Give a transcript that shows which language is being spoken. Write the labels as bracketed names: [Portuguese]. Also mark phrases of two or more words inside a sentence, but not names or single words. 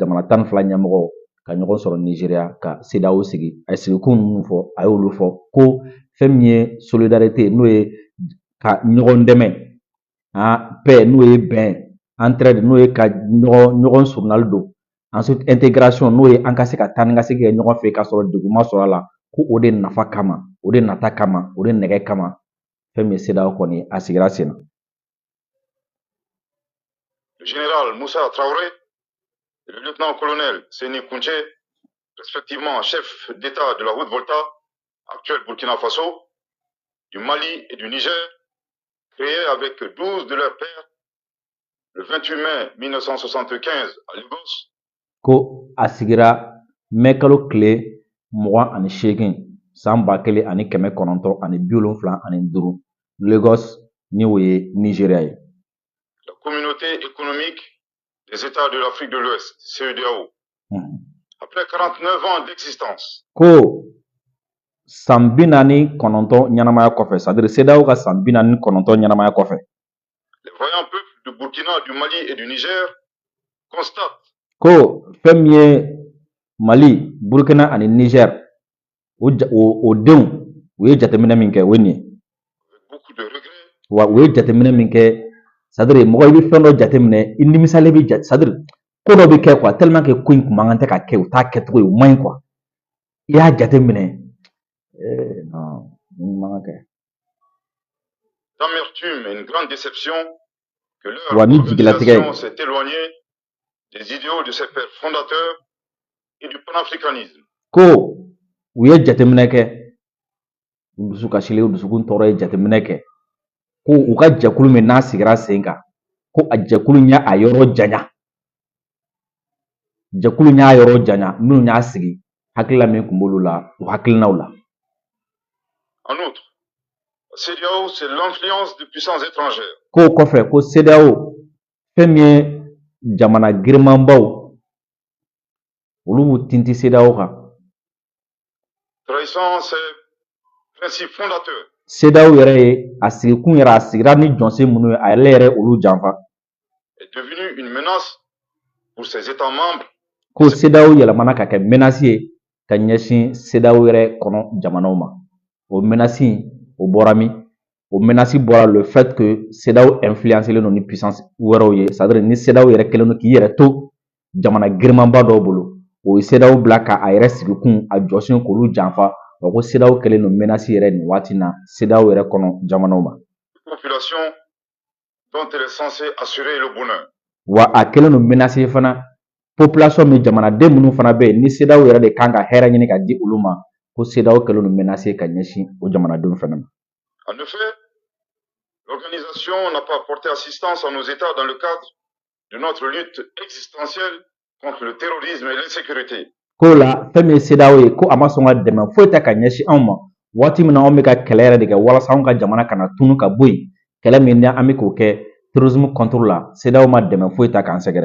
[Bambara] jamana 12 ɲɛmɔgɔ ka ɲɔgɔn sɔrɔ Nizeriya ka CEDEAO sigi a ye sigikun minnu fɔ a y'olu fɔ ko fɛn min ye solidarité n'o ye ka ɲɔgɔn dɛmɛ paix n'o ye bɛn entraide n'o ye ka ɲɔgɔn surunali don [French] ensuite intégration [Bambara] n'o ye an ka se ka taa ni ka segin kɛ ɲɔgɔn fɛ k'a sɔrɔ degun ma sɔrɔ a la ko o de nafa kama o de nata kama o de nɛgɛ kama fɛn min ye CEDEAO kɔni a sigira sen na. [French] Le général Moussa Traoré et le lieutenant-colonel Seni Kunce, respectivement chef d'État de la Haute-Volta, actuel Burkina Faso, du Mali et du Niger, créés avec 12 de leurs pairs le 28 mai 1975 à Lagos. [Bambara] Ko a sigira mɛkalo tile 28 san 1975 Lagos ni o ye Nizeriya ye. [French] La communauté économique des États de l'Afrique de l'Ouest, CEDEAO, après 49 ans d'existence. [Bambara] Ko san 49 ɲanamaya kɔfɛ, c'est-à-dire CEDEAO ka san 49 ɲanamaya kɔfɛ. [French] Les voyants peuples du Burkina, du Mali et du Niger constatent [Bambara] ko fɛn min ye Mali, Burkina ani Niger o denw u ye jateminɛ min kɛ o ye nin ye. [French] beaucoup de regrets. [Bambara] Wa u ye jateminɛ min kɛ c'est-à-dire mɔgɔ i bɛ fɛn dɔ jateminɛ i nimisalen bɛ jate c'est-à-dire ko dɔ bɛ kɛ quoi [French] tellement que [Bambara] ko in kun man kan tɛ ka kɛ u t'a kɛcogo ye o man ɲi quoi i y'a jateminɛ non man kan kɛ. [French] D'amertume et une grande déception que leur [Bambara] Wa ni jigilatigɛ [French] organisation s'est éloignée des idéaux de ses pères fondateurs et du panafricanisme. [Bambara] Ko u ye jateminɛ kɛ u dusu kasilen u dusukun tɔɔrɔ ye jateminɛ kɛ ko u ka jɛkulu min n'a sigira sen kan ko a jɛkulu ɲɛ a yɔrɔ janya jɛkulu ɲɛ a yɔrɔ janya minnu y'a sigi hakilila min tun b'olu la u hakilinaw la. [French] En outre, la CEDEAO, c'est l'influence de puissances étrangères. [Bambara] Ko kɔfɛ ko CEDEAO fɛn min ye jamana girimanbaw olu b'u tinti CEDEAO kan. [French] Trahissant ses principes fondateurs. [Bambara] CEDEAO yɛrɛ ye a sigikun yɛrɛ a sigira ni jɔnsen minnu ye a yɛrɛ yɛrɛ olu janfa. [French] Est devenu une menace pour ses États membres. [Bambara] Ko CEDEAO yɛlɛmana ka kɛ menace ye ka ɲɛsin CEDEAO yɛrɛ kɔnɔ jamanaw ma. O menace in o bɔra min? O menace bɔra [French] le fait que [Bambara] CEDEAO influencelen don ni puissance wɛrɛw ye c'est-à-dire ni CEDEAO yɛrɛ kɛlen don k'i yɛrɛ to jamana girimanba dɔw bolo o ye CEDEAO bila ka a yɛrɛ sigikun a jɔsen k'olu janfa wa ko CEDEAO kɛlen don menace yɛrɛ nin waati na CEDEAO yɛrɛ kɔnɔ jamanaw ma. [French] Population dont elle est censée assurer le bonheur. [Bambara] Wa a kɛlen don menace fana population min jamanaden minnu fana bɛ yen ni CEDEAO yɛrɛ de kan ka hɛrɛ ɲini ka di olu ma ko CEDEAO kɛlen don menace ka ɲɛsin o jamanadenw fana ma. [French] En effet, L'organisation n'a pas apporté assistance à nos États dans le cadre de notre lutte existentielle contre le terrorisme et l'insécurité. [Bambara] Ko la fɛn min ye CEDEAO ye ko a ma sɔn ka dɛmɛ foyi tɛ ka ɲɛsin anw ma waati min na anw bɛ ka kɛlɛ yɛrɛ de kɛ walasa anw ka jamana kana tunu ka bɔ yen kɛlɛ min ni an bɛ k'o kɛ [French] terrorisme contre la CEDEAO [Bambara] ma dɛmɛ foyi ta k'an sɛgɛrɛ.